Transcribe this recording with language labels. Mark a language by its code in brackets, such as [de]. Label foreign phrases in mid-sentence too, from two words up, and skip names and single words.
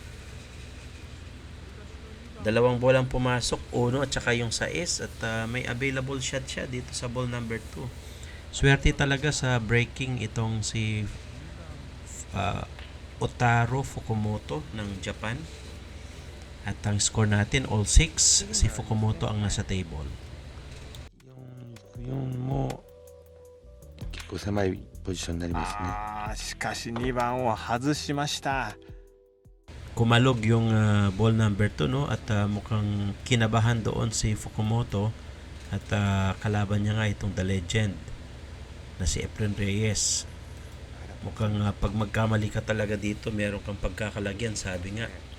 [tl] 2 bolang pumasok, 1 at saka yung 6 at may [en] available shot [tl] siya dito sa [en] ball number 2. [tl] Swerte talaga sa breaking itong si Otaro Fukumoto ng Japan. At ang score natin all 6, si Fukumoto ang nasa table. [ja] Yung mo 結構狭いポジションになりますね。しかし2番を外しました。 [tl] Kumalog yung [en] ball number 2, [tl] no? At mukhang kinabahan doon si Fukumoto at kalaban niya nga itong [en] the legend [tl] na si Efren Reyes. Mukhang pag magkamali ka talaga dito, meron kang pagkakalagyan, sabi nga.